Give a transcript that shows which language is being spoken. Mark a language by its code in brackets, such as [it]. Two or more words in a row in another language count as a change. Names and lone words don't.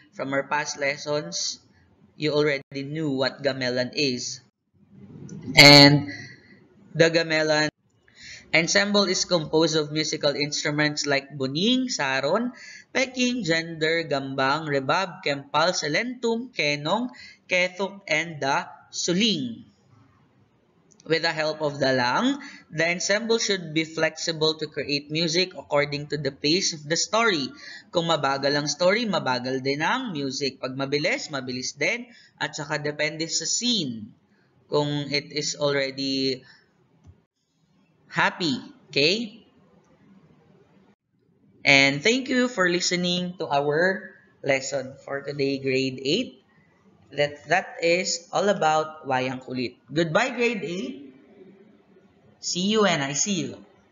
[en] From our past lessons, you already knew what gamelan is. And the gamelan ensemble is composed of musical instruments like buning, saron, peking, gender, gambang, rebab, kempal, selentum, kenong, kethok, and the suling. With the help of the lang, the ensemble should be flexible to create music according to the pace of the story. [tl] Kung mabagal ang story, mabagal din ang music. Pag mabilis, mabilis din. At saka depende sa scene. [en] Kung it is already happy. Okay? And thank you for listening to our lesson for today, grade 8. That is all about wayang kulit. Goodbye, grade 8. See you and I see you.